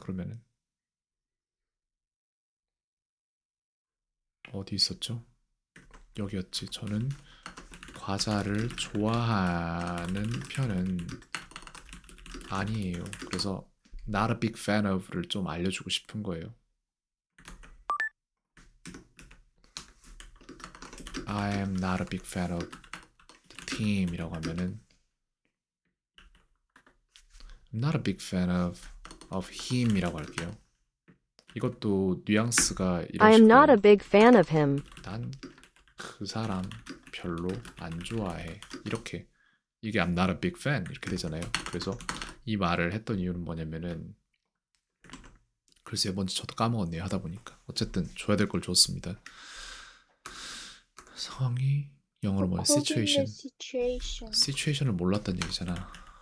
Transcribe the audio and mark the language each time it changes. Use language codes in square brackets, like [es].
[ko] 그러면은 어디 있었죠? 여기였지. 저는 과자를 좋아하는 편은 아니에요. 그래서 [en] not a big fan of [ko] 를 좀 알려주고 싶은 거예요. [en] I am not a big fan of the team [ko] 이라고 하면은 [en] I'm not a big fan of him [ko] 이라고 할게요. 이것도 뉘앙스가 이런 [en] I am not a [ko] 식으로 [en] big fan of him. [ko] 난 그 사람 별로 안 좋아해. 이렇게 이게 [en] I'm not a big fan [ko] 이렇게 되잖아요. 그래서 이 말을 했던 이유는 뭐냐면은 글쎄요, 뭔지 저도 까먹었네요. 하다 보니까 어쨌든 줘야 될 걸 줬습니다. 상황이 영어로 뭐야? situation. situation을 몰랐다는 얘기잖아.